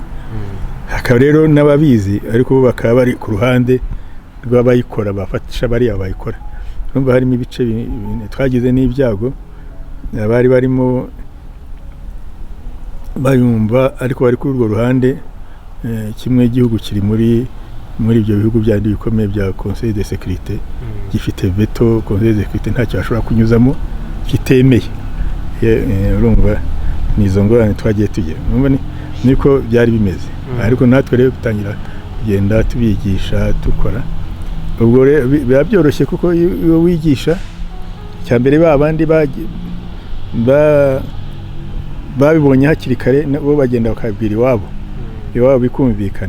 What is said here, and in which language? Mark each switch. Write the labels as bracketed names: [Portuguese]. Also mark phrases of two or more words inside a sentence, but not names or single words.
[Kinyarwanda] Hakaba rero n'ababizi ariko bo bakaba bari ku ruhande rw'abayikora bafatisha bariya bayikora. Urumva harimo ibice twagize n'ibyago abari barimo bayumva ariko bari kuri urwo ruhande kimwe igihugu kiri muri ibyo bihugu byandi bikomeye bya Conseil de Sécurité gifite veto. Conseil de Sécurité ntacyo ashobora kunyuzamo kitemeye. Urumva nizo ngorane twagiye tugira. Urumva niko byari bimeze ariko natwe rero gutangira kugenda tubigisha dukora ubwo biba byoroshye kuko iyo wigisha cyambere babandi babibonye hakiri kare bo bagenda bakabwira iwabo bikumvikana.